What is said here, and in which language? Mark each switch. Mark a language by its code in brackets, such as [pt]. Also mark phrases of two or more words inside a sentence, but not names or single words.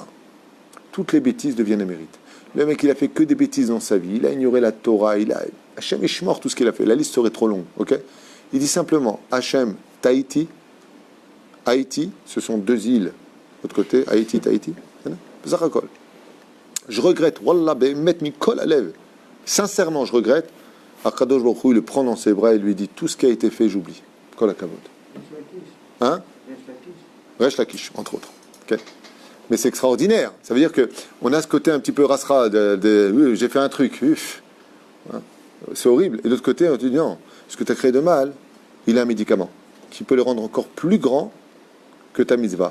[fr] Toutes les bêtises deviennent un mérite. Le mec, il a fait que des bêtises dans sa vie. Il a ignoré la Torah. Il a [he] השם ישמור, [fr] tout ce qu'il a fait. La liste serait trop longue. Ok? Il dit simplement Hachem, Tahiti, Haïti, ce sont deux îles. De l'autre côté, Haïti, Tahiti. Je regrette. Wallah, [he] באמת מכל הלב. [fr] Sincèrement, je regrette. Akadosh Baruch Hu, il le prend dans ses bras et lui dit tout ce qui a été fait, j'oublie. [he] כל הכבוד. [fr] Hein? Resh Lakish, entre autres. Okay. Mais c'est extraordinaire. Ça veut dire que on a ce côté un petit peu rasra de j'ai fait un truc. Hein? C'est horrible. Et de l'autre côté, on te dit non, ce que tu as créé de mal, il a un médicament qui peut le rendre encore plus grand que ta mitzvah.